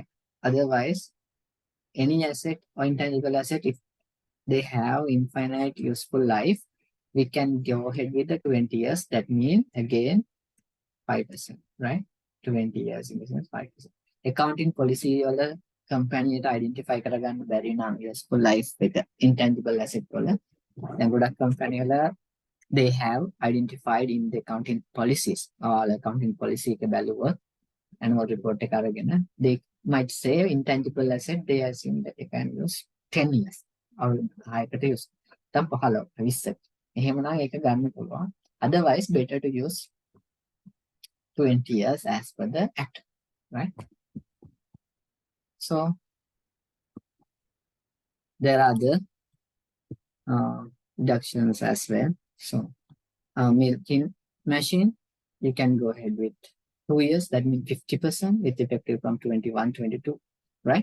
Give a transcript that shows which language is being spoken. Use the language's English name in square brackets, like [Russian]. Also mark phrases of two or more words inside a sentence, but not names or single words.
[English] Otherwise, any asset or intangible asset, if they have infinite useful life, we can go ahead with the 20 years. That means, again, 5%, right? 20 years in the sense 5%. Accounting policy [Sinhala] වල කම්පැනියට identify කරගන්න බැරි නම් [English] useful life [Sinhala] එක [English] intangible asset [Sinhala] වල දැන් ගොඩක් කම්පැනි [English] වල they have identified in the accounting policies or accounting policy [Sinhala] එක බැලුවොත් [English] annual report [Sinhala] එක අරගෙන [English] they might say intangible asset they assume that they can use 10 years or හයකට use තම 15 20 [Sinhala] එහෙමනම් ඒක ගන්න පුළුවන් [English] otherwise better to use 20 years as per the act, right? So there are the deductions as well. So milking machine, you can go ahead with 2 years, that means 50% with effective from 21, 22, right?